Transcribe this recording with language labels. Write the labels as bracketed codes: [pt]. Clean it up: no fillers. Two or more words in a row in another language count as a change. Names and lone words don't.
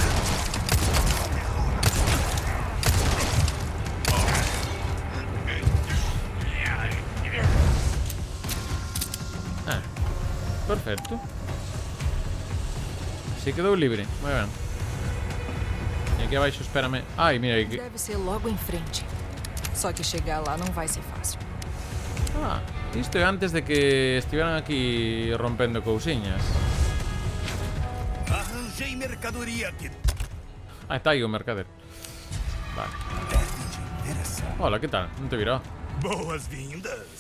[gl] Perfecto. Así quedou libre. Moi ben. E aqui abaixo, espérame. Ai, mira aí. [pt] Deve ser logo em frente. Só que chegar lá não vai ser fácil. Ah, [gl] isto é antes de que estiveran aquí rompendo cousiñas. [pt] Arranjei mercadoria aqui. [gl] Ah, está aí o mercader. Vale. Hola, que tal? Non te virou? [pt] Boas-vindas.